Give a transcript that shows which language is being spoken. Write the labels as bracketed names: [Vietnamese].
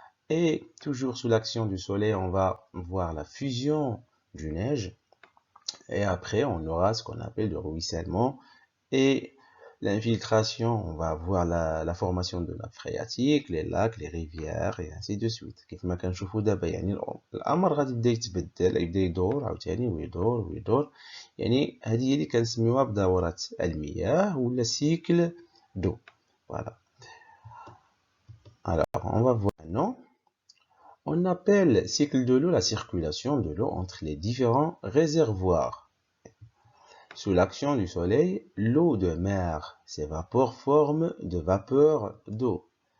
[French] Et toujours sous l'action du soleil, on va voir la fusion du neige. Et après, on aura ce qu'on appelle le ruissellement. Et l'infiltration, on va avoir la formation de nappes phréatiques, les lacs, les rivières, et ainsi de suite. [Arabic] كيف ما كنشوفوا دابا يعني الأمر غادي يبدا يتبدل، يبدا يدور عاوتاني ويدور ويدور. يعني هذه هي اللي كنسميوها بدورة المياه ولا cycle d'eau. [French] Voilà. Alors, on va voir maintenant. On appelle cycle de l'eau la circulation de l'eau entre les différents réservoirs. Sous l'action du soleil, l'eau de mer s'évapore forme de vapeur d'eau.